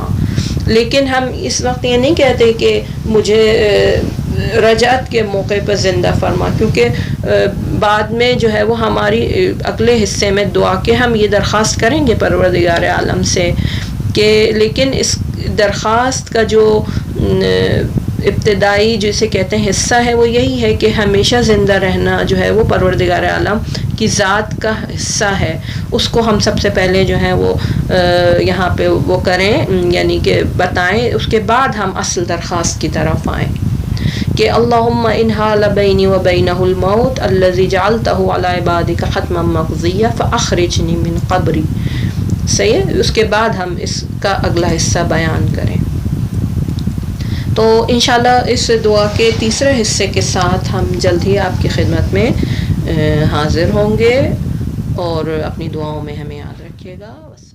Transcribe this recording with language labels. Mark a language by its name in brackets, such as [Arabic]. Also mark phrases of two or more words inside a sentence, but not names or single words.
[Urdu] لیکن ہم اس وقت یہ نہیں کہتے کہ مجھے رجعت کے موقع پر زندہ فرما، کیونکہ بعد میں جو ہے وہ ہماری اگلے حصے میں دعا کے ہم یہ درخواست کریں گے پروردگار عالم سے کہ، لیکن اس درخواست کا جو ابتدائی جسے کہتے ہیں حصہ ہے وہ یہی ہے کہ ہمیشہ زندہ رہنا جو ہے وہ پروردگار عالم کی ذات کا حصہ ہے. اس کو ہم سب سے پہلے جو ہے وہ یہاں پہ وہ کریں، یعنی کہ بتائیں، اس کے بعد ہم اصل درخواست کی طرف آئیں کہ [Arabic] اللہم ان حال بینی و بینہ الموت الذی جعلتہ علی عبادک حتما مقضیہ فاخرجنی من قبری. [Urdu] صحیح، اس کے بعد ہم اس کا اگلا حصہ بیان کریں. تو انشاءاللہ اس دعا کے تیسرے حصے کے ساتھ ہم جلد ہی آپ کی خدمت میں حاضر ہوں گے، اور اپنی دعاؤں میں ہمیں یاد رکھیے گا.